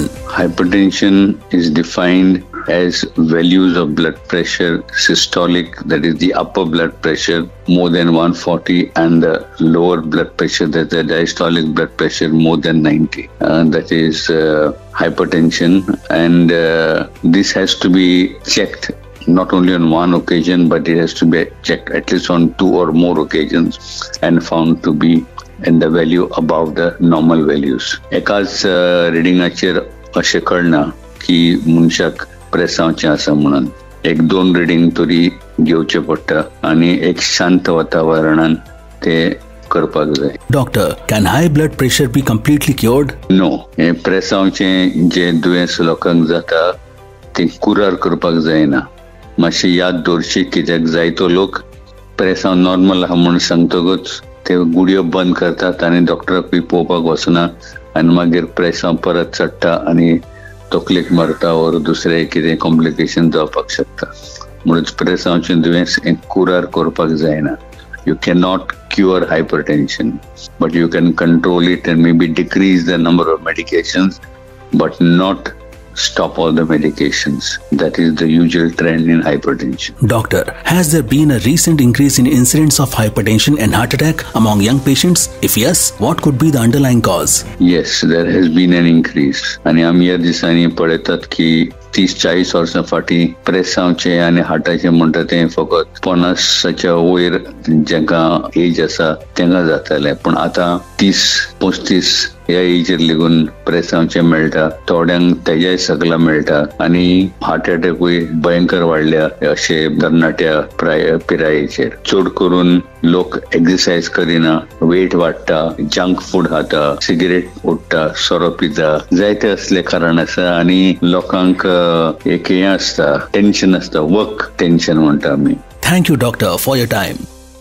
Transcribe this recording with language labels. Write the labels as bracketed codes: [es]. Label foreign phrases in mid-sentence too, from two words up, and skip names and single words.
[en] Hypertension is defined as values of blood pressure, systolic, that is the upper blood pressure, more than 140, and the lower blood pressure, that is the diastolic blood pressure, more than 90. That is hypertension, and this has to be checked not only on one occasion, but it has to be checked at least on 2 or more occasions and found to be in the value above the normal values. [kok] एकाच रिडिंगाचेर अशें कळना की मनशाक प्रेसांवचें आसा म्हणून. 1-2 रिडिंग तरी घेवचे पडटा आणि एक शांत वातावरणान ते करपाक जाय. [en] Doctor, can high blood pressure be completely cured? No. [kok] हे प्रेसांवचें जे दुयेंस लोकांक जाता ते कुरार करपाक जायना. मातशी याद दवरची, कित्याक जायतो लोक प्रेसांव नॉर्मल आहा म्हणून सांगतकच ते गुडयो बंद करतात आनी डॉक्टराक बी पळोवपाक वचना आनी मागीर प्रेसांव परत चडटा आनी तकलेक मारता वा दुसरे कितें कॉम्प्लिकेशन जावपाक शकता. म्हणून प्रेसांवचें दुयेंस कुरार करपाक जायना. [en] You cannot cure hypertension, but you can control it and maybe decrease the number of medications, but not stop all the medications. That is the usual trend in hypertension. Doctor, has there been a recent increase in incidence of hypertension and heart attack among young patients? If yes, what could be the underlying cause? Yes, there has been an increase. [kok] आणि आमी ह्या दिसांनी पळयतात की 30-40 वर्सां फाटीं प्रेसांवचें आनी हार्टाचें म्हणटा तें फकत 50च्या वयर जेंकां एज आसा तेंकां जातालें, पूण आतां 30-35 ह्या एजीर लेगून प्रेसांवचें मेळटा, थोड्यांक तेज्याय सकला मेळटा आनी हार्ट अटॅकूय भयंकर वाडल्या अशें तरणाट्या पिरायेचेर. चड करून लोक एक्सरसाइज करिना, वेट वाडटा, [en] junk food [kok] खाता, सिगरेट ओडटा, सोरो पिता, जायते असले कारण आसा. आनी लोकांक एक हें आसता, टेन्शन आसता, [en] work tension [kok] म्हणटा आमी. [en] Thank you, doctor, for your time.